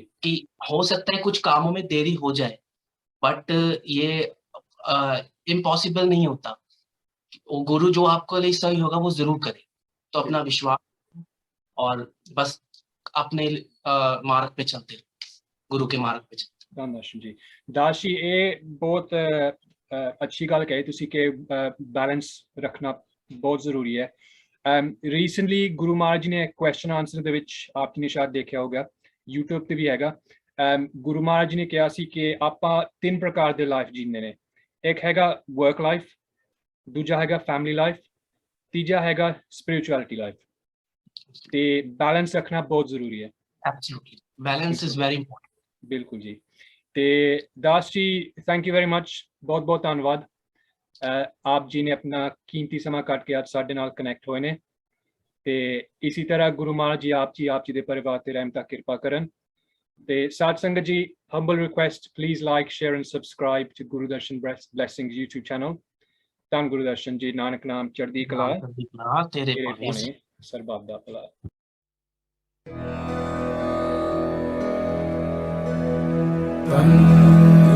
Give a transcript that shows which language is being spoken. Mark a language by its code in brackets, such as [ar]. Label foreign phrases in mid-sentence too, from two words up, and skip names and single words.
[hi] कि हो सकता है कुछ कामों में देरी हो जाए, बट ये इम्पॉसिबल नहीं होता। वो गुरु जो आपके लिए सही होगा वो ज़रूर करे। तो अपना विश्वास और बस अपने मार्ग पे चलते रहो, गुरु के मार्ग पे चलते। धन्यवाद जी। [pa] दास जी, ਇਹ ਬਹੁਤ ਅੱਛੀ ਗੱਲ ਕਹੀ ਤੁਸੀਂ ਕਿ ਬੈਲੈਂਸ ਰੱਖਣਾ ਬਹੁਤ ਜ਼ਰੂਰੀ ਹੈ। ਰੀਸੈਂਟਲੀ ਗੁਰੂ ਮਹਾਰਾਜ ਜੀ ਨੇ [en] question answer [pa] ਦੇ ਵਿੱਚ ਆਪ ਜੀ ਨੇ ਸ਼ਾਇਦ ਦੇਖਿਆ ਹੋਗਾ, YouTube ਤੇ ਵੀ ਹੈਗਾ। ਗੁਰੂ ਮਹਾਰਾਜ ਜੀ ਨੇ ਕਿਹਾ ਸੀ ਕਿ ਆਪਾਂ 3 ਪ੍ਰਕਾਰ ਦੇ ਲਾਈਫ ਜੀਂਦੇ ਨੇ। ਇੱਕ ਹੈਗਾ [en] work life, [pa] ਦੂਜਾ ਹੈਗਾ [en] family life, [pa] ਤੀਜਾ ਹੈਗਾ [en] spirituality life. [pa] ਤੇ ਬੈਲੈਂਸ ਰੱਖਣਾ ਬਹੁਤ ਜ਼ਰੂਰੀ ਹੈ। [en] Absolutely, balance is very important. [pa] ਬਿਲਕੁਲ ਜੀ। ਤੇ दास जी, [en] thank you very much, [hi] बहुत बहुत ਧੰਨਵਾਦ। [pa] ਆਪ ਜੀ ਨੇ ਆਪਣਾ ਕੀਮਤੀ ਸਮਾਂ ਕੱਢ ਕੇ ਅੱਜ ਸਾਡੇ ਨਾਲ ਕਨੈਕਟ ਹੋਏ ਨੇ ਤੇ ਇਸੇ ਤਰ੍ਹਾਂ ਗੁਰੂ ਮਹਾਰਾਜ ਜੀ ਆਪ ਜੀ ਦੇ ਪਰਿਵਾਰ ਤੇ ਰਹਿਮਤਾਂ ਕਿਰਪਾ ਕਰਨ। ਤੇ ਸਾਧ ਸੰਗਤ ਜੀ, [en] humble request, please like, share and subscribe to Guru Darshan Blessings YouTube channel। [pa] ਧੰਨ ਗੁਰੂ ਦਰਸ਼ਨ ਜੀ, ਨਾਨਕ ਨਾਮ ਚੜ੍ਹਦੀ ਕਲਾ, तेरे ਤੇਰੇ पाने ਪਾਣੇ ਸਰਬੱਤ ਦਾ ਭਲਾ। Tam